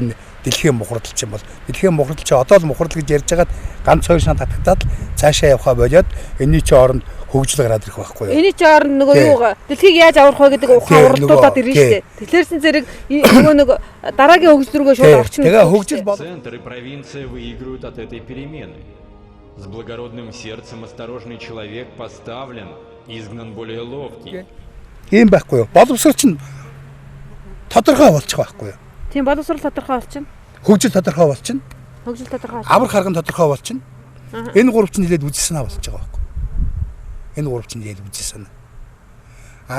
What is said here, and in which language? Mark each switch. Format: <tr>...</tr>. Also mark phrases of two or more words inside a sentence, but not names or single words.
<mn>Энэ дэлхийн мухардл чинь бол дэлхийн мухардл чи одоо л мухардл гэж ярьж хагаад ганц хоёр шан татагдаад цаашаа явхаа болоод энэний чи оронд хөгжил гараад ирэх байхгүй юу? Энэний чи оронд нөгөө юу дэлхийг яаж аврах вэ гэдэг ухаан уралдуулаад ирнэ шүү дээ. Тэглэрсэн зэрэг нөгөө нэг дараагийн хөгжил рүүгээ шууд орчихно. Тэгээ хөгжил бол</mn> <ru>Центр и провинция выигрывают от этой перемены. С благородным сердцем осторожный человек поставлен, изгнан более ловкий.</ru> <mn>Ийм байхгүй юу? Боловсрол чинь тодорхой болчих байхгүй юу? Тийм боловсрол тодорхой болчихно. Хөгжил тодорхой болчихно. Хөгжил тодорхой. Аврах харган тодорхой болчихно. Энэ гурав чинь нэлээд үзэл санаа болж байгаа байхгүй юу? Энэ гурав чинь нэлээд үзэл санаа.</mn>